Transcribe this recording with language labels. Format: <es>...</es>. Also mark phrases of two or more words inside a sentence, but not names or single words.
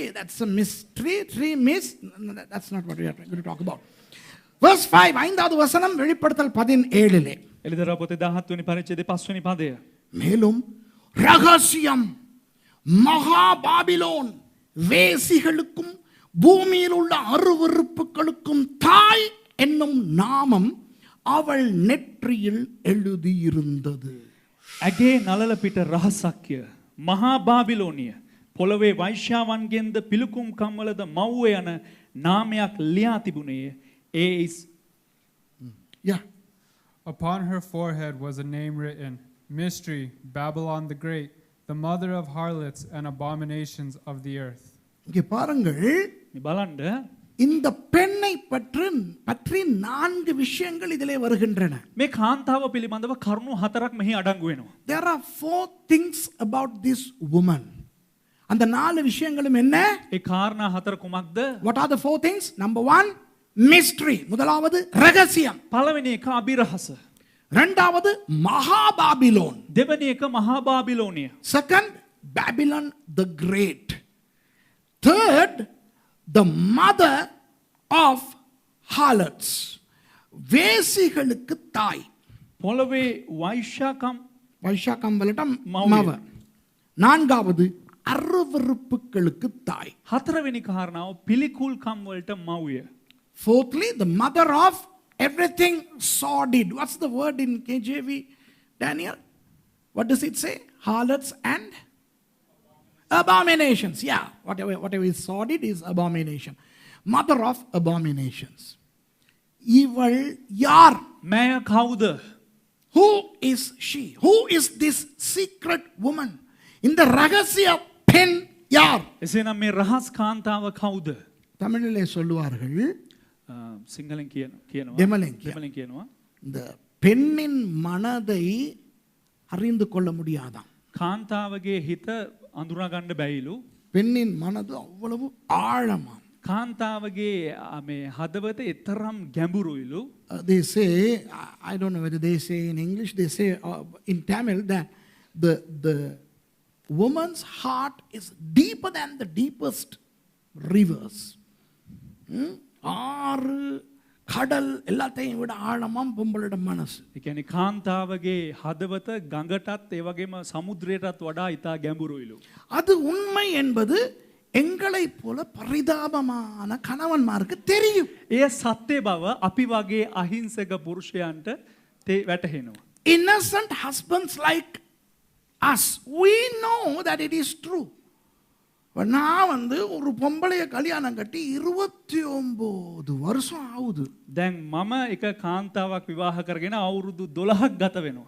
<en>That's a mystery. Tree missed. That's not what we are going to talk about.</en> <ta>Verse 5 ஐந்தாவது வசனம் வெளிப்படுத்தல் 17லே.</ta> <si>එලිදරව් පොතේ 17 වෙනි පරිච්ඡේදයේ 5 වෙනි පදය.</si> <ta>மேலும் ரகசியம் மகா பாபிலோன் வேசிகளுக்கும் பூமியில் உள்ள அருவருப்புகளுக்கும் தாய் என்னும் நாமம் அவள் நெற்றியில் எழுதியிருந்தது.</ta> <si>ඇගේ නලල පිට රහසක්ය මහා බාබිලෝනිය පොළවේ වෛශ්‍යාවන්ගෙන්ද පිලුකුම් කම්වලද මව්ව යන නාමයක් ලියා තිබුණේ.</si> <en>Yeah. Upon her forehead was a name written, Mystery, Babylon the Great, the mother of harlots and abominations of the earth.</en> <ta>இங்கே பாருங்கள்</ta> <si>මේ බලන්න</si> <ta>இந்த பெண்ணை பற்றி 4 விஷயங்கள் இதிலே வருகின்றன.</ta> <si>මේ කාන්තාව පිළිබඳව කරුණු 4ක් මෙහි අඩංගු වෙනවා.</si> <en>There are 4 things about this woman.</en> <ta>அந்த 4 விஷயங்களும் என்ன?</ta> <si>ඒ කාරණා 4 කුමක්ද?</si> <en>What are the 4 things? Number 1, mystery.</en> <ta>முதலாவது ரகசியம்.</ta> <si>පළවෙනි එක අභිරහස.</si> <ta>இரண்டாவது மகாபாபிலோன்.</ta> <si>දෙවෙනි එක මහා බාබිලෝනිය.</si> <en>Second, Babylon the Great. Third, the mother of harlots.</en> <ta>வேசிகளுக்கு தாய்.</ta> <si>පොළවේ වෛශ්‍යාකම් වලට මව.</si> <ta>நான்காவது அருவருப்புகளுக்கு தாய்.</ta> <si>හතරවෙනි කාරණාව පිළිකුල්කම් වලට මව්ය.</si> <en>Fourthly, the mother of everything sordid. What's the word in KJV, Daniel? What does it say? Harlots and abominations. Yeah, whatever is sordid is abomination. Mother of abominations.</en> <ta>இவள் யார்.</ta> <si>මෑ කවුද?</si> <en>Who is she? Who is this secret woman? In the</en> <ta>ரகசிய பெண் யார்?</ta> <si>එසේනම් මේ රහස් කාන්තාව කවුද?</si> <ta>தமிழிலே சொல்லுவார்கள்,</ta> <si>සිංහලෙන් කියනවා. දෙමළෙන් කියනවා.</si> <ta>இந்த பெண்ணின் மனதை அறிந்து கொள்ள முடியாதாம்.</ta> <si>කාන්තාවගේ හිත අඳුනා ගන්න බැයිලු.</si> <ta>பெண்ணின் மனது அவ்வளவு ஆழமாம்.</ta> <si>කාන්තාවගේ මේ හදවත එතරම් ගැඹුරුයිලු.</si> <en>They say, I don't know whether they say in English, they say in Tamil that the woman's heart is deeper than the deepest rivers.</en> <ta>ஆறு கடல் எல்லாத்தையும் விட ஆழமாம் பொம்பளோட மனசு.</ta> <si>ඒ කියන්නේ කාන්තාවගේ හදවත ගඟටත් ඒ වගේම සමුද්‍රයටත් වඩා ඉතා ගැඹුරුයිලු.</si> <ta>அது உண்மை என்பது எங்களை போல பரிதாபமான கணவன்மாருக்கு தெரியும்.</ta> <si>එය සත්‍ය බව අපි වගේ අහිංසක පුරුෂයන්ට වැටහෙනවා.</si> <en>Innocent husbands like us, we know that it is true.</en> <ta>நான் வந்து ஒரு பொம்பளைய கல்யாணம் கட்டி 29 வருஷம் ஆகுது.</ta> <si>දැන් මම එක කාන්තාවක් විවාහ කරගෙන අවුරුදු 12ක් ගත වෙනවා.</si>